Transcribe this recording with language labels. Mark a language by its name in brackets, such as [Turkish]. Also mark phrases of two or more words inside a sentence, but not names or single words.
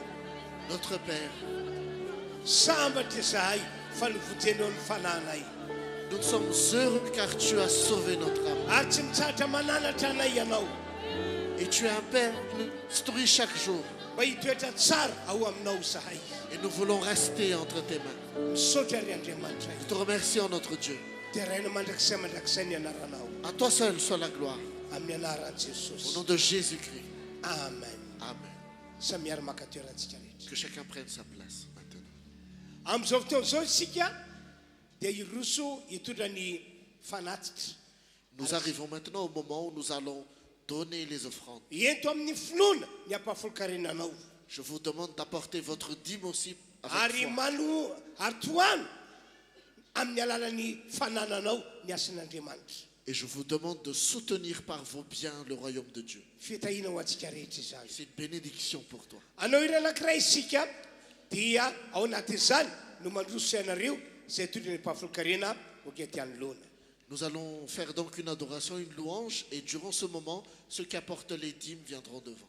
[French] Notre Père, [Malagasy] Sambatra izahay fa novojenao ny fananay. [French] nous sommes heureux car tu as sauvé notre âme. [Malagasy] Ary tsy mitsatra mananatra anay ianao. [French] Et tu es un Père qui nous instruit chaque jour. [Malagasy] Mba hitoetra tsara ao aminao izahay. [French] Et nous voulons rester entre tes mains. [Malagasy] Misaotra ry Andriamanitra. [French] Nous te remercions, notre Dieu. [Malagasy] Dia raina mandrakizay ny anaranao. [French] À toi seul soit la gloire. [Malagasy] Amin'ny anaran'i [French] Au [Malagasy] Jesosy. [French] nom de Jésus-Christ. Amen. Amen. [Malagasy] Samy miara maka toerantsika rehetra. [French] Que chacun prenne sa place maintenant. [Malagasy] Amin'izao fotoana izao isika dia hiroso hitondra ny fanatitra. [French] Nous arrivons maintenant au moment où nous allons donner les offrandes. [Malagasy] Ento amin'ny finoana ny ampahafolokarenanao. [French] Je vous demande d'apporter votre dîme aussi avec [Malagasy] Ary [French] foi. [Malagasy] mano ary toano amin'ny alalan'ny fanananao ny asan'Andriamanitra. [French] Et je vous demande de soutenir par vos biens le royaume de Dieu. [Malagasy] Fitahiana ho antsika rehetra izany. [French] C'est une bénédiction pour toi. [Malagasy] Anao ireo anankiray isika dia ao anatin'izany no mandroso ianareo izay tondra ny mpahafolokarena okety anoloana. [French] Nous allons faire donc une adoration, une louange, et durant ce moment, ceux qui apportent les dîmes viendront devant.